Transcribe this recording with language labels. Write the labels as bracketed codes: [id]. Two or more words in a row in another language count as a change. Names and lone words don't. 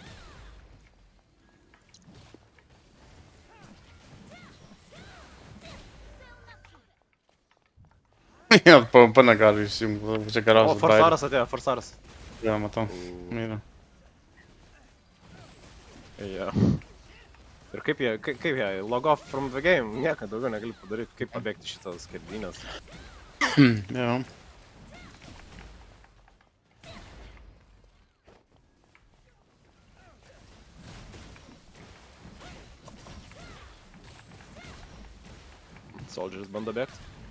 [lt] Jo, PvP negali įsijungti, čia O, geriausias bairis. forsaras atėjo, forsaras. Jo, matau. Myliu. Jo. Ir kaip jie, [en] log off from the game, [lt] nieko daugiau negali padaryti, kaip pabėgti šitas skerdynės. Jo. Soldiers bando bėgti.